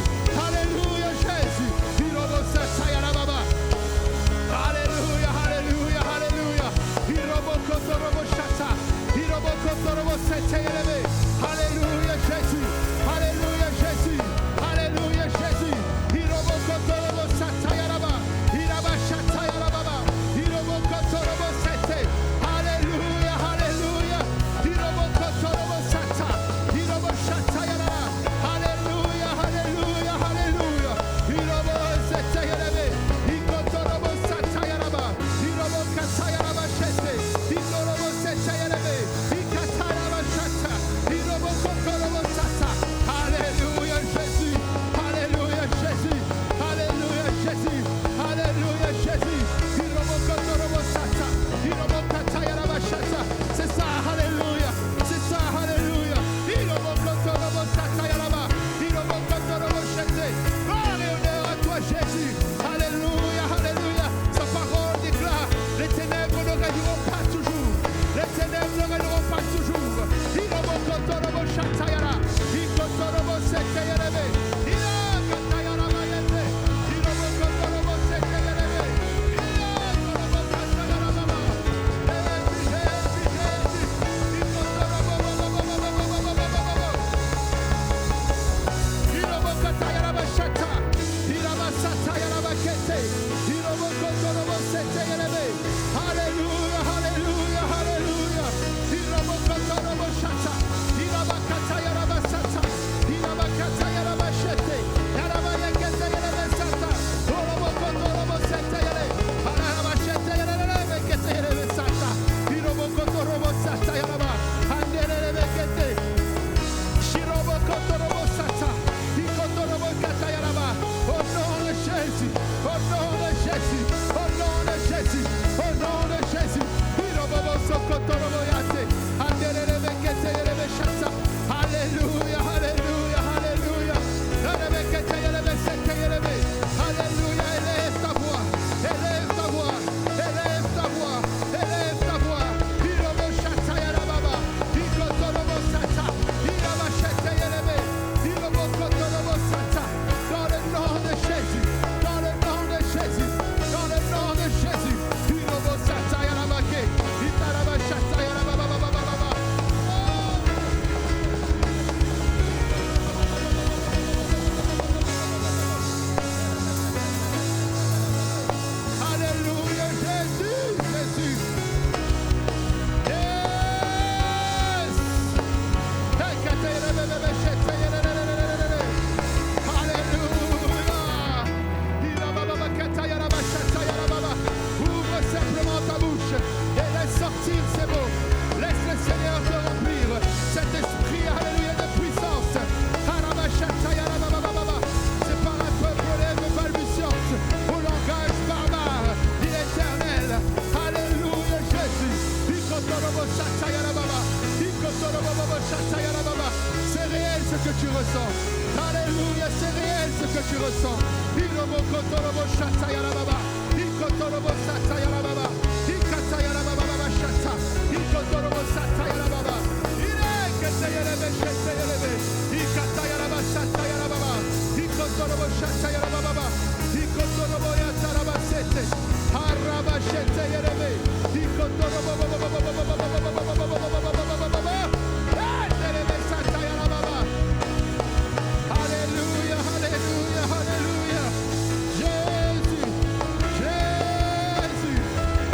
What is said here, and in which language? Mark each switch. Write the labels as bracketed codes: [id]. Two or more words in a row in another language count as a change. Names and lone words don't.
[fr] Alléluia, Jésus. Alléluia, alléluia, alléluia. Alléluia Jésus. Alléluia Jésus. Alléluia Jésus. Irobokotorobo satayaraba. Irabashatayarababa. Irobokotorobo sete. Alléluia. Alléluia. Irobokotorobo sata. Iroboshatayaraba. Alléluia. Alléluia. Alléluia. Irobosetayarebe. Ikotorobo satayaraba. Irobokatayaraba shete. Ikorobosetayarebe. Ikataraba shata. Irobokotorobo sata. Alléluia Jésus. Alléluia Jésus. Alléluia Jésus. Alléluia Jésus. Irobokotorobo sata. Irobokatayaraba shata. C'est ça, alléluia. C'est ça, alléluia. Irobokotorobo satayaraba. Irobokotorobo shete. Gloire et honneur à toi Jésus. Alléluia, alléluia. Sa parole déclare, les ténèbres ne régneront pas toujours. Les ténèbres ne régneront pas toujours. Irobokotorobo shatayara. Ikotorobo seteyerebe. Irakatayaraba yete. Irobokotorobo seteyerebe. Irakotorobo katayaraba. Jésus, Jésus, Jésus. Ikotorobo babababababababababa. Irobokatayaraba shata. Irabasatayaraba kete. Irobokotorobo seteyerebe. Alléluia, alléluia, alléluia. Irobokotorobo shata. Irabakatayaraba sata. Irabakatayaraba shete. Yarabayeketeyerebe sata. Orobokotorobo seteyere. Araraba sheteyerebe keteyerebe sata. Irobokotorobo satayaraba. Anderebe kete. Shirobokotorobo sata. Ikotorobo katayaraba. Au nom de Jésus. Au nom de Jésus. Au nom de Jésus. Au nom de Jésus. Irobobo sokotorobo yate. Anderebe keteyerebe shata. Alléluia, alléluia, alléluia. Erebe keteyerebe seteyerebe. Alléluia, élève ta voix. Élève ta voix. Élève ta voix. Élève ta voix. Irobo shatayarababa. Ikotorobo sata. Iraba sheteyerebe. Irobo kotorobo sata. Dans le nom de Jésus. Dans le nom de Jésus. Dans le nom de Jésus. Irobo satayarabake. Itaraba shatayarabababababa. Alléluia Jésus. Jésus. Yes. Ekatayarabababa shetayarabababa. Alléluia. Irabababa katayaraba shatayarababa. Ouvre simplement ta bouche et laisse sortir ces mots. Laisse le Seigneur te remplir. Cet esprit, alléluia, de puissance. Araba shatayarabababa. C'est par un peuple aux lèvres balbutiantes, au langage barbare, dit l'Éternel. Alléluia Jésus. Ikotorobo shatayarababa. Ikotorobo shatayarababa. C'est réel ce que tu ressens. Alléluia, c'est réel ce que tu ressens. Irobokotorobo shatayarababa. Ikotorobo satayarababa. Ikatayarababa shata. Ikotorobo satayarababa. Ireketayarebe shetayarebe. Ikatayaraba satayarababa. Ikotorobo shatayarababa. Ikotorobo yataraba sete. Haraba shetayarebe. Ikotorobo satayarababa. Alléluia, alléluia, alléluia. Jésus, Jésus.